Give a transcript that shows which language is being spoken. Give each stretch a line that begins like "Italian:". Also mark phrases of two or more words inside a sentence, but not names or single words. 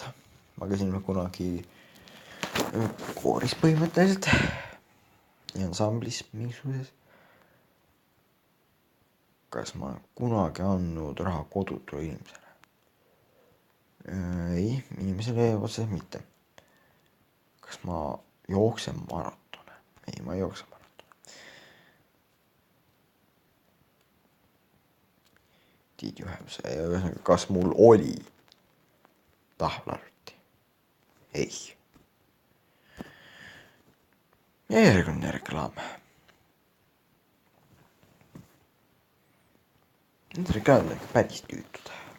Estonian: Ma käisin kunagi kooris põhimõtteliselt ja ansamblis mingisuguses. Kas ma olen kunagi andnud raha kodutule inimesele? Ei, inimesele otseselt mitte. Kas ma jooksen maratone? Ei, ma ei jookse maratone.
English: Did you have see?
Estonian: Kas mul oli tahvlarvuti? Ei. Ja järgmine reklaam. Need reklaamid on ikka päris tüütud.